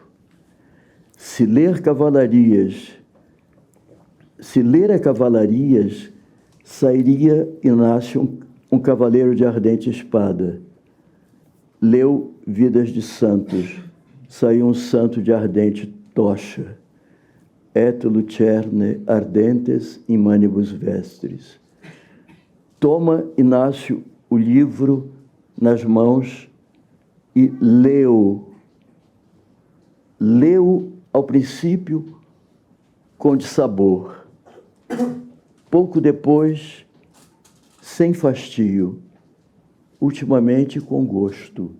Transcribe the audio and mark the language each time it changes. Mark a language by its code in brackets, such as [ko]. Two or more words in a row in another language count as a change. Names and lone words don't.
[pt] Se ler a cavalarias, sairia Inácio um cavaleiro de ardente espada. Leu vidas de santos, saiu um santo de ardente tocha. [la] Et lucerne ardentes in manibus vestris. [pt] Toma Inácio o livro nas mãos e leu. Leu ao princípio com dissabor. Pouco depois, sem fastio, ultimamente com gosto.